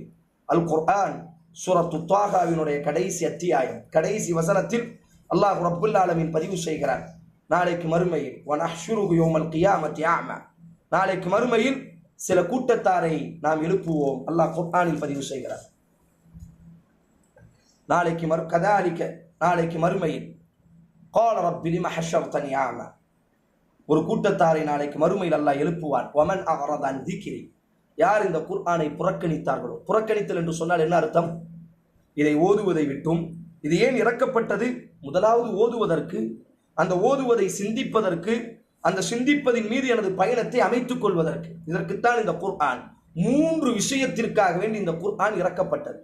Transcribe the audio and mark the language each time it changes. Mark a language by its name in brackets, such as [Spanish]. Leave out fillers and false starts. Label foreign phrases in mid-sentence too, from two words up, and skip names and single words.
[Tamil] அல் குர்ஆன் சூரத்து த்வாஹாவினுடைய கடைசி அத்தியாயம், கடைசி வசனத்தில் அல்லாஹ் [Arabic] رب العالمين [Tamil] பதிவு செய்கிறார், நாளைக்கு மறுமையில் [Arabic] ونحشره يوم القيامة أعمى, [Tamil] நாளைக்கு மறுமையில் சில கூட்டத்தாரை நாம் எழுப்புவோம். அல்லாஹ் குர்ஆனில் பதிவு செய்கிறார். நாளைக்கு மறுமையில் [Arabic] قال رب لم حشرتني أعمى, [Tamil] ஒரு கூட்டத்தாரை நாளைக்கு மறுமையில் அல்லாஹ் எழுப்புவான். [Arabic] ومن أعرض عن ذكري, [Tamil] யார் இந்த குர்ஆனை புறக்கணித்தார்களோ. புறக்கணித்தல் என்று சொன்னால் என்ன அர்த்தம்? இதை ஓதுவதை விட்டும். இது ஏன் இறக்கப்பட்டது? முதலாவது ஓதுவதற்கு, அந்த ஓதுவதை சிந்திப்பதற்கு, அந்த சிந்திப்பதின் மீது எனது பயணத்தை அமைத்துக் கொள்வதற்கு. இதற்குத்தான் இந்த குர்ஆன், 3 விஷயத்திற்காக வேண்டி இந்த குர்ஆன் இறக்கப்பட்டது.